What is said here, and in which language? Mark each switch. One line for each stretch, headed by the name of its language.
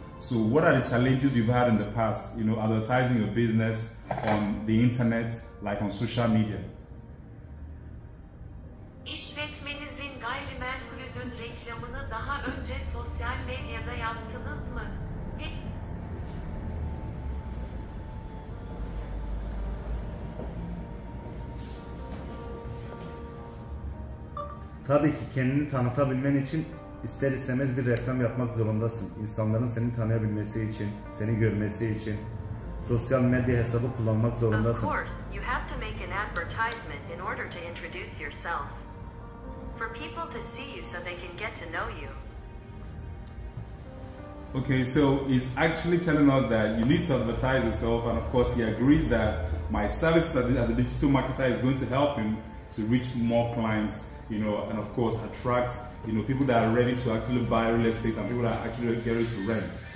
English: So what are the challenges you've had in the past, advertising your business on the internet, like on social media?
Turkish: İşletmenizin gayrimenkulünün reklamını daha önce sosyal medyada yaptınız mı? Tabii ki kendini tanıtabilmen için ister istemez bir reklam yapmak zorundasın. İnsanların seni tanıyabilmesi için, seni görmesi için sosyal medya hesabı kullanmak zorundasın.
English: Of course, you have to make an advertisement in order to introduce yourself. For people to see you so they can get to know you. Okay, so he's actually telling us that you need to advertise yourself, and of course he agrees that my service as a digital marketer is going to help him to reach more clients, you know, and of course attract, you know, people that are ready to actually buy real estate and people that are actually ready to rent.